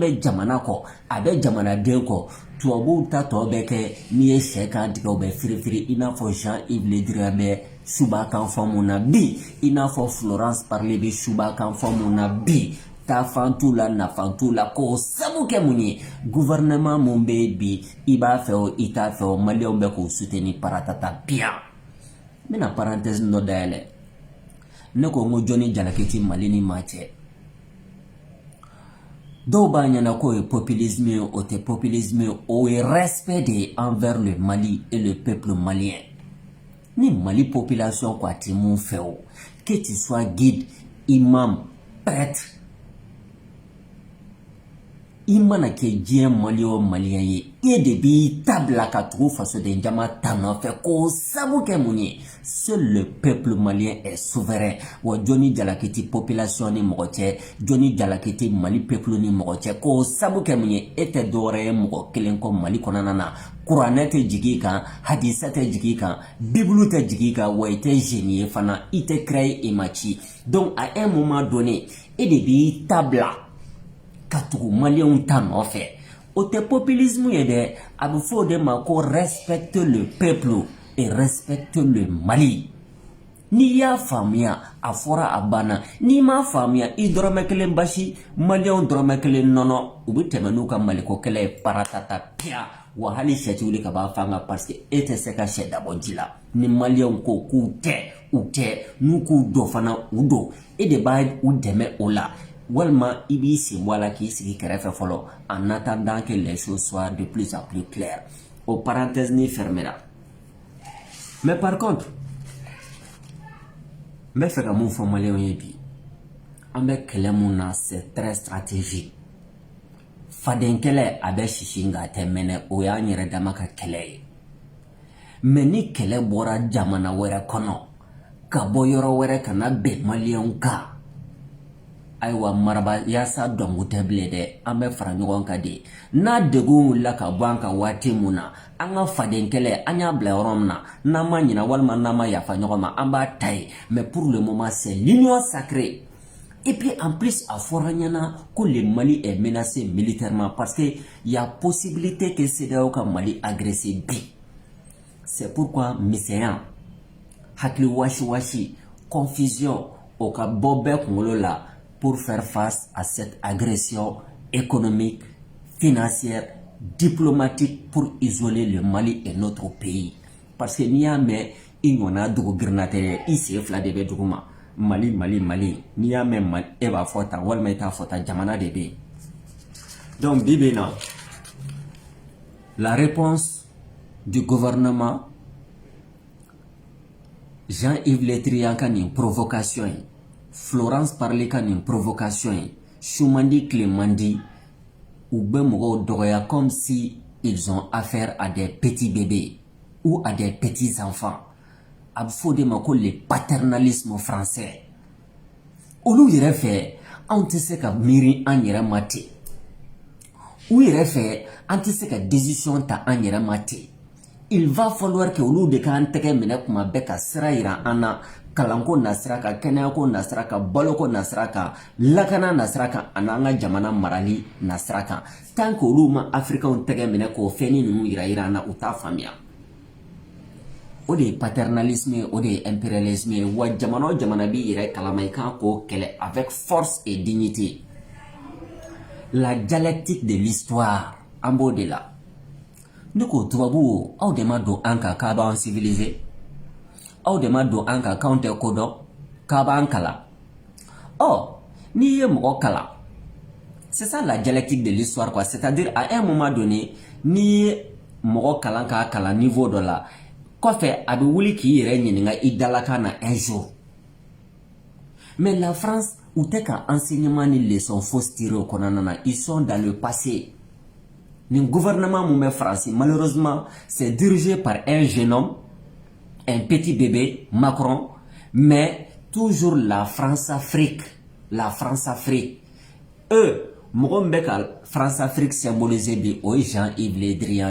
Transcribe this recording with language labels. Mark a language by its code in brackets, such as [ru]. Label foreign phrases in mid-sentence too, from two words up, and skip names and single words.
[bm] bɛ jamana kɔ a bɛ jamanaden kɔ tubabuw ta tɔ bɛ kɛ n'i ye sɛ kan tigɛ u bɛ firifiri i n'a fɔ Jean-Yves Le Drian bɛ suba kan fɔ mun na bi i n'a fɔ Florence Parly bɛ suba kan fɔ mun na bi tafan t'u la nafan t'u la k'o sabu kɛ mun ye gouvernement mun bɛ bi i b'a fɛ o i t'a fɛ o maliyɛnw bɛ k'o soutenir paratata bien n bɛna parenthèse dɔ dayɛlɛ ne ko n ko Johnny Jalaki ti Mali ni maa cɛ dɔw b'a ɲɛna k'o ye populisme ye o tɛ populisme ye o ye respect de ye [fr] envers le Mali et le peuple malien [bm] ni Mali population ko a ti mun fɛ o [fr] que tu sois guide imam prêtre [bm] i mana kɛ diɲɛ maliyɛn o maliyɛn ye e de b'i ta bila ka tugu fasoden jama ta nɔfɛ k'o sabu kɛ mun ye [fr] seul le peuple malien est souverain [bm] wa Johnny Jalaki ti population ni mɔgɔ cɛ Johnny Jalaki ti Mali peuple ni mɔgɔ cɛ k'o sabu kɛ mun ye e tɛ dɔwɛrɛ ye mɔgɔ kelen kɔ Mali kɔnɔna na kuranɛ tɛ jigin kan hadisa tɛ jigin kan bibulu tɛ jigin kan wa i tɛ génie ye fana i tɛ créer i ma ci [fr] donc à un moment donné [bm] e de b'i ta bila ka tugu maliyɛnw ta nɔfɛ o tɛ populisme ye dɛ a bɛ fɔ o de ma ko [fr] respecte le peuple et respecte le Mali [bm] n'i y'a faamuya a fɔra a banna n'i m'a faamuya i dɔrɔmɛ kelen basi maliyɛnw dɔrɔmɛ kelen nɔnɔ u bɛ tɛmɛ n'u ka maliko kɛlɛ ye paratata pia wa hali sɛ ti wuli ka b'a fanga [fr] parce que [bm] e tɛ se ka sɛ dabɔ ji la ni maliyɛnw ko k'u tɛ u tɛ n'u k'u dɔ fana u don e de b'a u dɛmɛ o la walima i b'i sen bɔ a la k'i sigi kɛrɛfɛ fɔlɔ [fr] en attendant que les choses soient de plus en plus claires [bm] o parenthèse ni fermera [fr] mais par contre [bm] n bɛ fɛ ka mun fɔ maliyɛnw ye bi an bɛ kɛlɛ mun na [fr] c'est très stratégique [bm] faden kɛlɛ a bɛ sisi nka a tɛ mɛnɛ o y'an yɛrɛ dama ka kɛlɛ ye mais ni kɛlɛ bɔra jamana wɛrɛ kɔnɔ ka bɔ yɔrɔ wɛrɛ ka na bɛn maliyɛnw kan ayiwa maraba yaasa dɔnku tɛ bilen dɛ an bɛ fara ɲɔgɔn kan de n'a degun wulila ka bɔ an kan waati mun na an ka faden kɛlɛ an y'a bila yɔrɔ min na n'an ma ɲina walima n'an ma yafa ɲɔgɔn ma an b'a ta ye [fr] mais pour le moment c'est l'union sacrée et puis en plus [bm] a fɔra ɲɛna ko [fr] le Mali est menacé militairement parce que y a possibilité que CEDEAO ka Mali agressé bi c'est pourquoi [bm] misɛnya hakili wasi confusion o ka bɔ bɛɛ kunkolo la [fr] pour faire face à cette agression économique, financière, diplomatique pour isoler le Mali et notre pays. Parce que [bm] n'i y'a mɛn i ɲɔgɔnna dugu girinatɛ i sen fila de bɛ dugu ma Mali n'i y'a mɛn Mali e b'a fɔ tan walima i t'a fɔ tan jamana de bɛ yen. Donc bi bi in na [fr] la réponse du gouvernement [bm] Jean-Yves Le Drian ka nin provocation ye Florence Parly ka nin provocation ye Soumandi Clémandi u bɛ mɔgɔw dɔgɔya [fr] comme si ils ont affaire à des petits bébés ou à des petits enfants [bm] a bɛ fɔ o de ma ko [fr] le paternalisme français [bm] olu yɛrɛ fɛ anw tɛ se ka miiri an yɛrɛ ma ten u yɛrɛ fɛ an tɛ se ka décision ta an yɛrɛ ma ten [fr] il va falloir que [bm] olu de k'an tɛgɛ minɛ kuma bɛɛ ka sira yira an na kalanko nasira kan kɛnɛyako nasira kan baloko nasira kan lakana nasira kan ani an ka jamana marali nasira kan [fr] tant que [bm] olu ma africain tɛgɛ minɛ k'o fɛnni ninnu yira an na u t'a faamuya o de ye paternalisme ye o de ye impérialisme ye wa jamana o jamana b'i yɛrɛ kalama i kan k'o kɛlɛ [fr] avec force et dignité la dialectique de l'histoire [bm] an b'o de la ne ko tubabu aw de ma don an kan k'a b'an civiliser aw de ma don an kan k'anw tɛ ko dɔn k'a b'an kalan n'i ye mɔgɔ kalan [fr] c'est ça la dialectique de l'histoire quoi, c'est-à-dire à un moment donné [bm] n'i ye mɔgɔ kalan k'a kalan niveau dɔ la kɔfɛ a bɛ wuli k'i yɛrɛ ɲininka i dalakan na [fr] un jour mais la France [bm] u tɛ ka enseignement ni leçon fosi tirer o kɔnɔna na [fr] ils sont dans le passé. Le gouvernement Moumé France, malheureusement, c'est dirigé par un jeune homme, un petit bébé, Macron, mais toujours la France-Afrique. La France-Afrique. Eux, Mourombeka, France-Afrique symbolisé de Jean-Yves Le Drian.